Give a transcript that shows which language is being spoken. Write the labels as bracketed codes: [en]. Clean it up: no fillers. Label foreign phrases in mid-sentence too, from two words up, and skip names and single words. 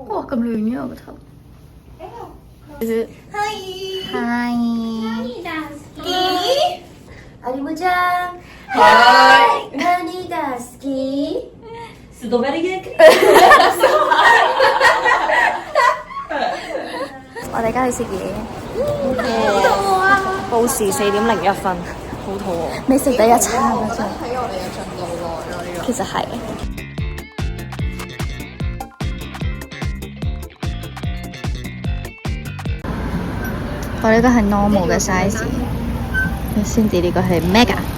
[yue] 咁亂嘅我個頭。Hi。 [ja] アリモちゃん。はい。何が好き？ストベリゲーキ。 [yue] 我哋而家去食嘢。報時4:01，好肚餓。未食第一餐嗰陣。睇我哋嘅進度耐咯，呢個。其實係。我呢個係 normal 嘅 size， 先至呢個係 mega。